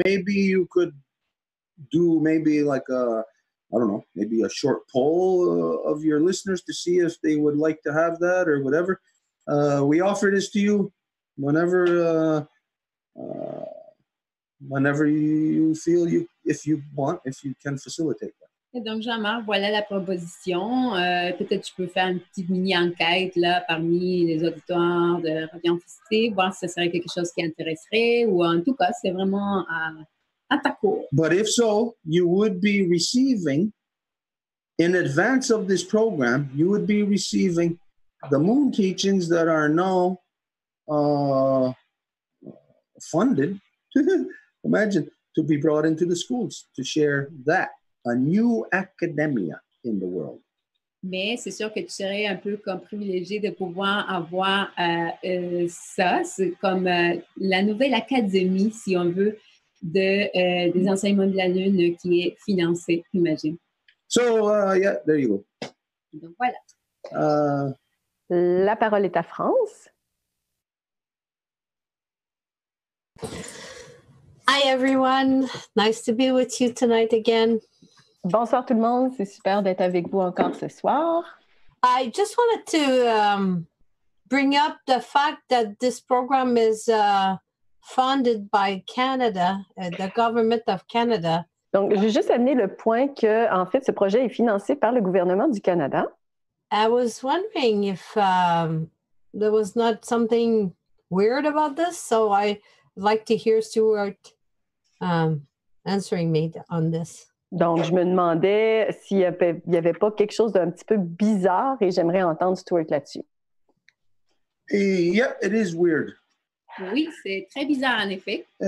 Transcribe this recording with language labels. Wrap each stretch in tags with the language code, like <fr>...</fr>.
<en>Maybe you could do maybe like maybe a short poll of your listeners to see if they would like to have that or whatever. We offer this to you whenever you feel if you can facilitate that.</en> <fr>Et donc, Jean-Marc, voilà la proposition. Peut-être tu peux faire une petite mini-enquête là, parmi les auditeurs de Radio Infocité, voir si ce serait quelque chose qui intéresserait ou en tout cas, c'est vraiment à ta cour.</fr> <en>But if so, you would be receiving, in advance of this program, you would be receiving the moon teachings that are now funded, imagine, to be brought into the schools to share that, a new academia in the world.</en> <fr>Mais c'est sûr que tu serais un peu comme privilégié de pouvoir avoir ça. C'est comme la nouvelle académie, si on veut, des enseignements de la Lune qui est financée, j'imagine.</fr> <en>So, yeah, there you go.</en> <fr>Donc, voilà. La parole est à France.</fr> <en>Hi, everyone. Nice to be with you tonight again.</en> <fr>Bonsoir tout le monde, c'est super d'être avec vous encore ce soir.</fr> <en>I just wanted to bring up the fact that this program is funded by Canada, the government of Canada.</en> <fr>Donc, j'ai juste amené le point que, en fait, ce projet est financé par le gouvernement du Canada.</fr> <en>I was wondering if there was not something weird about this, so I'd like to hear Stuart answering me on this.</en> <fr>Donc, je me demandais s'il n'y avait pas quelque chose d'un petit peu bizarre et j'aimerais entendre Stuart là-dessus.</fr> <en>Yeah, it is weird.</en> <fr>Oui, c'est très bizarre en effet.</fr>